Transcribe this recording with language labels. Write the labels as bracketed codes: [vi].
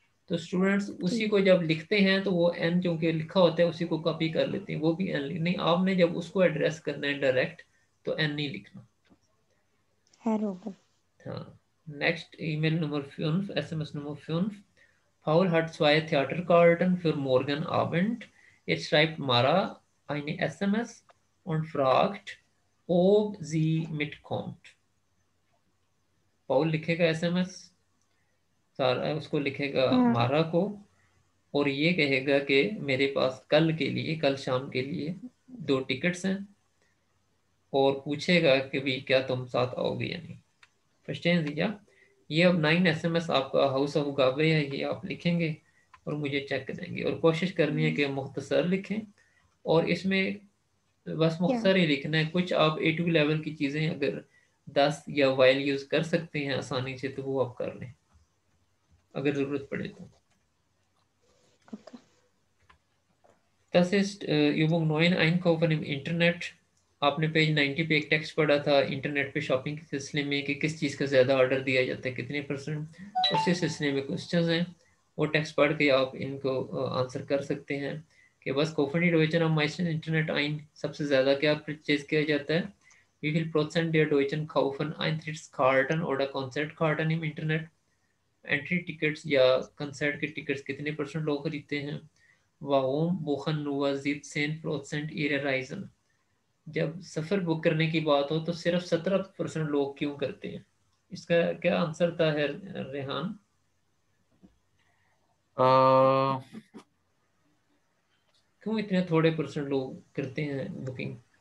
[hi] तो स्टूडेंट्स उसी को जब लिखते हैं तो वो एन क्योंकि लिखा होता है उसी को कॉपी कर लेते हैं, वो भी एन नहीं। आपने जब उसको एड्रेस करना है डायरेक्ट तो एन नहीं लिखना। हाँ, next email number 5, SMS number 5. [de] Paul hat 2 Theaterkarten für morgen Abend. Jetzt schreibt Mara eine SMS und fragt, ob sie mitkommt. [hi] Paul लिखेगा एसएमएस, सारा उसको लिखेगा मारा को, और ये कहेगा कि मेरे पास कल के लिए, कल शाम के लिए 2 टिकट्स हैं। और पूछेगा कि भी क्या तुम साथ आओगे या नहीं। [de] Verstehen Sie, ja? [hi] ये अब 9 SMS आपका हाउस ऑफ गावे है, ये आप लिखेंगे और मुझे चेक देंगे, और कोशिश करनी है कि मुख्तसर लिखें, और इसमें बस मुख्तसर ही लिखना है। कुछ आप A2 लेवल की चीज़ें अगर 10 या वाइल यूज़ कर सकते हैं आसानी से तो वो आप कर लें अगर ज़रूरत पड़े तो। [de] Das ist Übung 9, Einkaufen im Internet। [hi] आपने पेज 90 पे एक टेक्स्ट पढ़ा था इंटरनेट पे शॉपिंग के सिलसिले में कि किस चीज़ का ज़्यादा ऑर्डर दिया जाता है, कितने %। उसी सिलसिले में क्वेश्चंस हैं, वो टेक्स्ट पढ़ के आप इनको आंसर कर सकते हैं कि बस [de] kaufen die Deutschen am meisten Internet ein, [hi] सबसे ज़्यादा क्या परचेज किया जाता है। [de] Wie viel Prozent der Deutschen kaufen Eintrittskarten oder Konzertkarten im Internet। [hi] Entry tickets या कंसर्ट के टिकट्स कितने % लोग खरीदते हैं। [de] Warum buchen nur 17% ihre Reisen। [hi] जब सफ़र बुक करने की बात हो तो सिर्फ 17% लोग क्यों करते हैं। इसका क्या आंसर था है रेहान। क्यों इतने थोड़े % लोग करते हैं बुकिंग।